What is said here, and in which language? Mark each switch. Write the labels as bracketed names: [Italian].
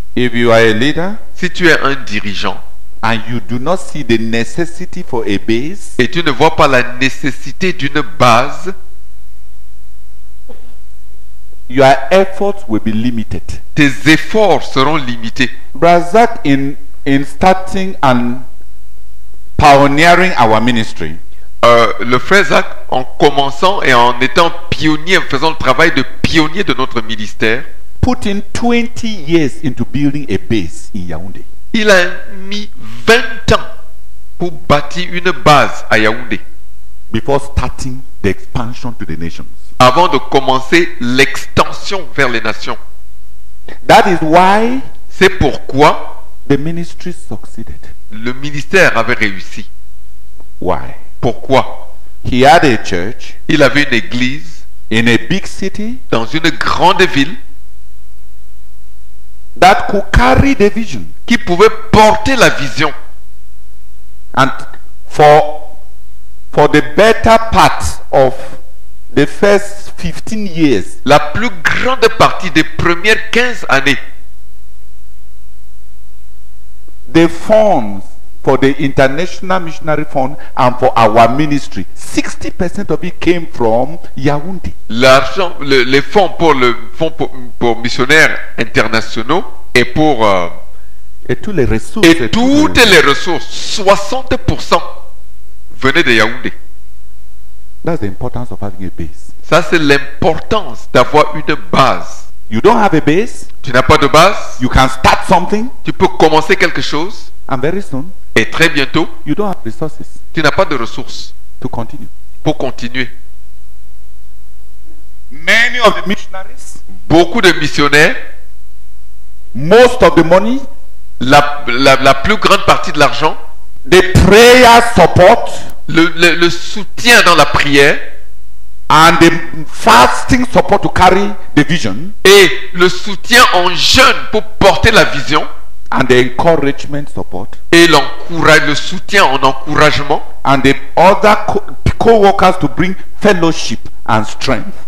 [English] If you are a leader [French] Si tu es un dirigeant [English] and you do not see the necessity for a base, [French] et tu ne vois pas la nécessité d'une base, [English] your efforts will be limited. [French] tes efforts seront limités. [English] Brazak, in starting and pioneering our ministry, [French] Le frère Zach, en commençant et en étant pionnier, en faisant le travail de pionnier de notre ministère, [English] put in 20 years into building a base in Yaoundé. [French] il a mis 20 ans pour bâtir une base à Yaoundé, [English] Before starting the expansion to the nations. [French] avant de commencer l'extension vers les nations. [English] That is why [French] C'est pourquoi [English] the ministry succeeded. [French] le ministère avait réussi. [English] Why? [French] Pourquoi? [English] He had a church [French] Il avait une église [English] in a big city [French] dans une grande ville [English] that could carry the vision. [French] qui pouvait porter la vision. [English] And for the better part of the first 15 years, [French] La plus grande partie des premières 15 années, [English] the funds for the International Missionary Fund and for our ministry, 60% of it came from Yaoundé. [French] L'argent, les fonds pour le fonds pour missionnaires internationaux et pour Et toutes les ressources. et toutes les ressources, 60% venaient de Yaoundé. [English] That's the importance of having a base. [French] Ça, c'est l'importance d'avoir une base. [English] You don't have a base, [French] Tu n'as pas de base, [English] you can start something, [French] tu peux commencer quelque chose [English] and very soon, [French] et très bientôt, [English] you don't have resources [French] tu n'as pas de ressources [English] to continue. [French] pour continuer. [English] Many of the missionaries, [French] Beaucoup de missionnaires, [English] most of the money, [French] la plus grande partie de l'argent, [English] the prayer support, [French] le soutien dans la prière [English] and the fasting support to carry the vision, [French] et le soutien en jeûne pour porter la vision [English] and the encouragement support, [French] et le soutien en encouragement [English] and the other co-workers to bring fellowship and strength.